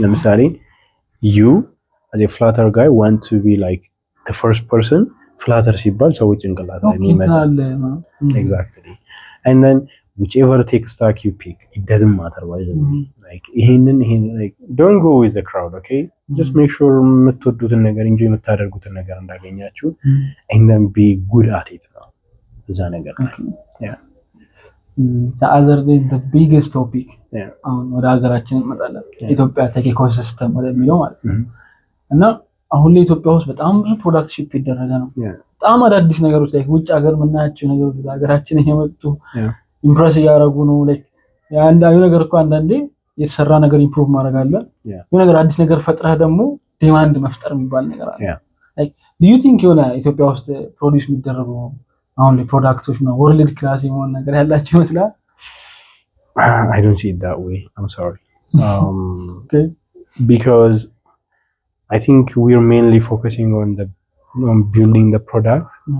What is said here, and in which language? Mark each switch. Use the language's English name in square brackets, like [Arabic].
[English] ለምሳሌ you as a flutter guy want to be like the first person flutter [Amharic] ሲባል ሰዎች ጭንቅላት ላይ የሚመጣው። [English] exactly. and then whichever tech stack you pick it doesn't matter why like ይሄንን like don't go with the crowd, okay? just make sure [Amharic] የምትወዱትን ነገር እንጂ የምታደርጉትን ነገር እንዳገኛችሁ [English] and then be good at it [Amharic] ነው እዛ ነገር። [English] the other day the biggest topic [Amharic] አሁን ወደ ሀገራችን እንመጣለን። ኢትዮጵያ ቴክ ኢኮሲስተም ወደሚለው ማለት ነው። እና አሁን ላይ ኢትዮጵያ ውስጥ በጣም ብዙ ፕሮዳክት ሺፕ ይደረገ ነው። በጣም አዳዲስ ነገሮች ላይ ውጭ ሀገር የምናያቸው ነገሮች ለሀገራችን እየመጡ ኢምፕረስ እያደረጉ ነው። ላይክ አንዳንዱ ነገር እኮ አንዳንዴ የተሰራ ነገር ኢምፕሩቭ ማድረግ አለ። የሆነ ነገር አዲስ ነገር ፈጥረህ ደግሞ ዲማንድ መፍጠር የሚባል ነገር አለ። [English] ላይክ ዱ ዩ ቲንክ [Amharic] የሆነ ኢትዮጵያ ውስጥ ፕሮዲዩስ የሚደረጉ አሁን ላይ ፕሮዳክቶች ነው ወርልድ ክላስ የሆነ ነገር ያላቸው ይመስላል? [English] I don't see it that way. I'm sorry. Okay. Because I think we're mainly focusing on building the product.